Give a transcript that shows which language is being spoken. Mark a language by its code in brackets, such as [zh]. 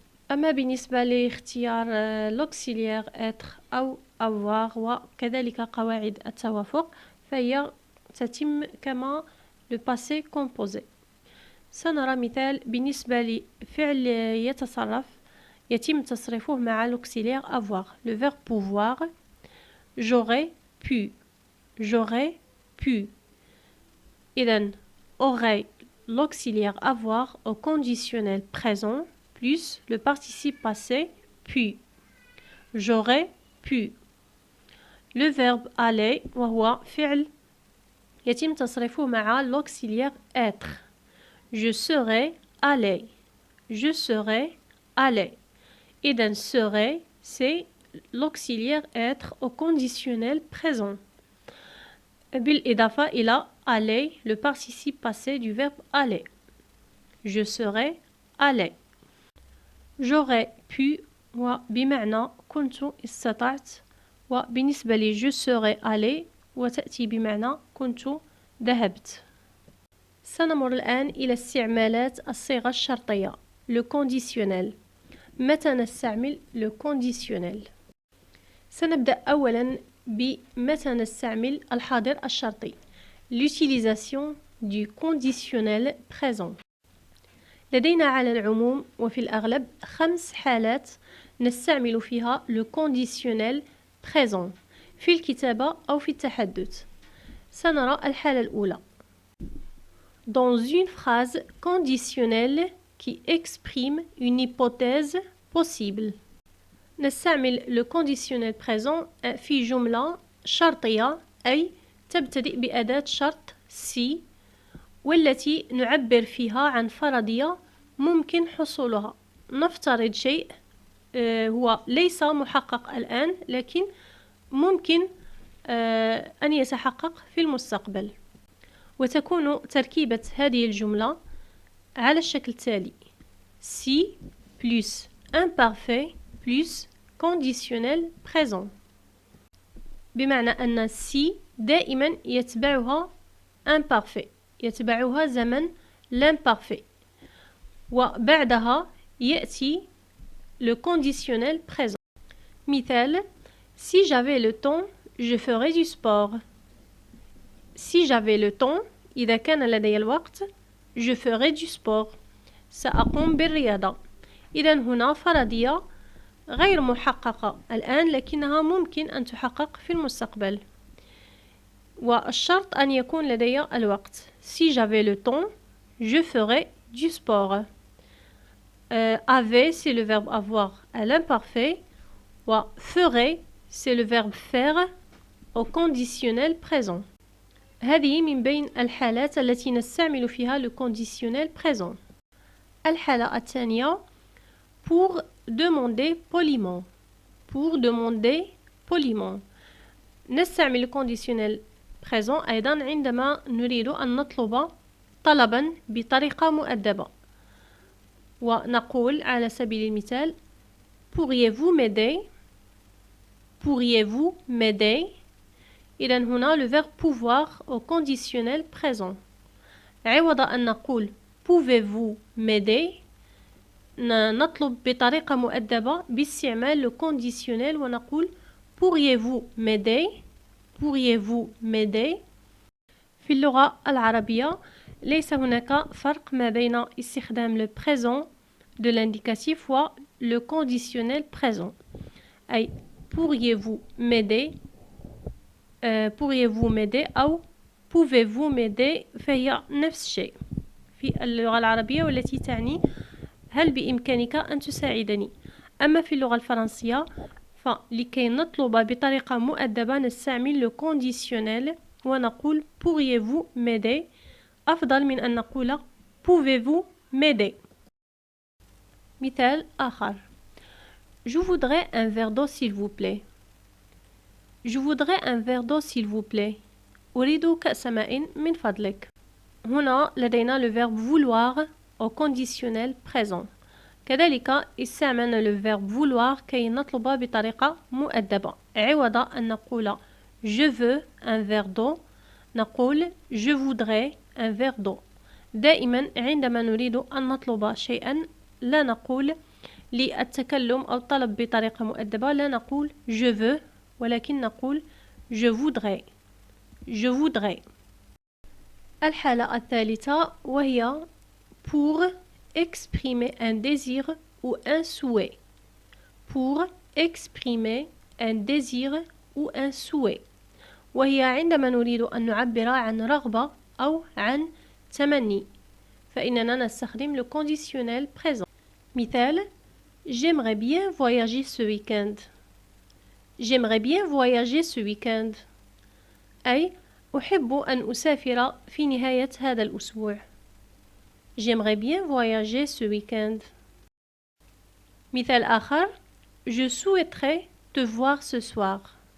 [ar] أما بالنسبة لاختيار [fr] l'auxiliaire être [ar] أو avoir وكذلك قواعد التوافق فهي تتم كما [fr] le passé composé. [ar] سنرى مثال بالنسبة لفعل يتصرف يتم تصريفه مع [fr] l'auxiliaire avoir. Le verbe pouvoir j'aurais pu. J'aurais pu. [ar] إذن [fr] aurait l'auxiliaire avoir au conditionnel présent plus le participe passé puis. J'aurais pu. le verbe aller [ar] وهو فعل يتم تصريفه مع [fr] l'auxiliaire être. Je serai allé. Je serai allé. [ar] إذن [fr] serai c'est l'auxiliaire être au conditionnel présent. [ar] بالإضافة إلى [fr] aller, le participe passé du verbe aller. Je serai allé. J'aurais pu [ar] وبمعنى كنت استطعت وبالنسبة لي [fr] je serai allé [ar] وتأتي بمعنى كنت ذهبت. سنمر الآن إلى استعمالات الصيغة الشرطية le conditionnel. متى نستعمل le conditionnel؟ سنبدأ أولا بمتى نستعمل الحاضر الشرطي [fr] l'utilisation du conditionnel présent. [ar] لدينا على العموم وفي الأغلب 5 حالات نستعمل فيها [fr] le conditionnel présent [ar] في الكتابة أو في التحدث. سنرى الحالة الأولى. [fr] Dans une phrase conditionnelle qui exprime une hypothèse possible. [ar] نستعمل [fr] le conditionnel présent [ar] في جملة شرطية أي تبتدئ بأداة شرط سي والتي نعبر فيها عن فرضية ممكن حصولها. نفترض شيء هو ليس محقق الآن لكن ممكن أن يتحقق في المستقبل. وتكون تركيبة هذه الجملة على الشكل التالي: [fr] si plus imparfait plus conditionnel présent. [ar] بمعنى أن si دائما يتبعها imparfait، يتبعها زمن l'imparfait، وبعدها يأتي [fr] le conditionnel présent. [ar] مثال: [fr] si j'avais le temps je ferais du sport. si j'avais le temps [ar] إذا كان لدي الوقت [fr] je ferais du sport، [ar] سأقوم بالرياضة. إذن هنا فرضية غير محققة الآن لكنها ممكن أن تحقق في المستقبل، والشرط أن يكون لدي الوقت. [fr] si j'avais le temps je ferais du sport. Avait c'est le verbe avoir à l'imparfait و ferait c'est le verbe faire au conditionnel présent. [ar] هذه من بين الحالات التي نستعمل فيها [fr] le conditionnel présent. [ar] الحالة الثانية [fr] pour demander poliment. pour demander poliment [ar] نستعمل [fr] le conditionnel présent [ar] أيضا عندما نريد أن نطلب طلبا بطريقة مؤدبة، ونقول على سبيل المثال [fr] pourriez-vous m'aider. pourriez-vous m'aider. [ar] إذن هنا [fr] le verbe pouvoir au conditionnel présent. [ar] عوض أن نقول [fr] pouvez-vous m'aider [ar] نطلب بطريقة مؤدبة باستعمال le conditionnel ونقول [fr] pourriez-vous m'aider. pourriez-vous m'aider. [ar] في اللغة العربية ليس هناك فرق ما بين استخدام [fr] le présent de l'indicatif [ar] و [fr] le conditionnel présent. [ar] أي [fr] pourriez-vous m'aider pourriez-vous m'aider [ar] أو [fr] pouvez-vous m'aider [ar] فهي نفس الشيء في اللغة العربية والتي تعني هل بإمكانك أن تساعدني. أما في اللغة الفرنسية فلكي نطلب بطريقة مؤدبة نستعمل le conditionnel ونقول [fr] pourriez-vous m'aider [ar] أفضل من أن نقول [fr] pouvez-vous m'aider. [ar] مثال آخر: [fr] je voudrais un verre d'eau s'il vous plaît. je voudrais un verre d'eau s'il vous plaît. [ar] أريد كأس ماء من فضلك. هنا لدينا [fr] le verbe vouloir au conditionnel présent. [ar] كذلك استعملنا [fr] le verbe vouloir [ar] كي نطلب بطريقة مؤدبة. عوض أن نقول [fr] je veux un verre d'eau [ar] نقول [fr] je voudrais un verre d'eau. [ar] دائما عندما نريد أن نطلب شيئا لا نقول للتكلم أو الطلب بطريقة مؤدبة لا نقول [fr] je veux [ar] ولكن نقول [fr] je voudrais. je voudrais. [ar] الحالة الثالثة وهي [fr] pour exprimer un désir ou un souhait. pour exprimer un désir ou un souhait [ar] وهي عندما نريد أن نعبر عن رغبة أو عن تمني فإننا نستخدم [fr] le conditionnel présent. [ar] مثال: [fr] j'aimerais bien voyager ce week-end. J'aimerais bien voyager ce week-end. [ar] أي أحب أن أسافر في نهاية هذا الأسبوع. [fr] J'aimerais bien voyager ce week-end. [ar] مثال آخر. [fr] Je souhaiterais te voir ce soir.